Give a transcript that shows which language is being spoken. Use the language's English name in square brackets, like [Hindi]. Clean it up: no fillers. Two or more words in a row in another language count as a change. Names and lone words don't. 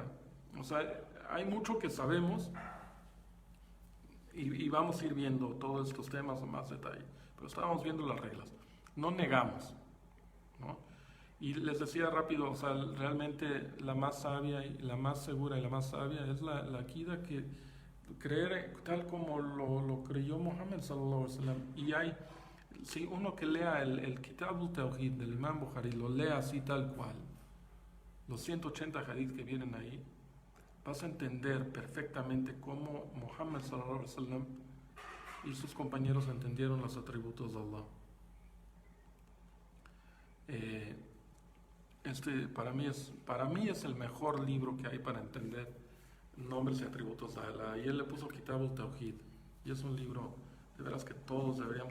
[Spanish] O sea, hay mucho que sabemos, y vamos a ir viendo todos estos temas en más detalle, pero estábamos viendo las reglas, no negamos, ¿no? Y les decía rápido, o sea, realmente la más sabia y la más segura y la más sabia es la akida que creer tal como lo creyó Muhammad [Arabic] صلى الله عليه وسلم. [Spanish] Y si uno que lea el Kitab al-Tawhid del Imam Bukhari, lo lea así tal cual, los 180 hadith que vienen ahí, vas a entender perfectamente cómo Muhammad [Arabic] صلى الله عليه وسلم [Spanish] y sus compañeros entendieron los atributos de Allah. Para mí es el mejor libro que hay para entender nombres y atributos de Allah. Y él le puso Kitab al-Tawhid, y es un libro de veras que todos deberíamos.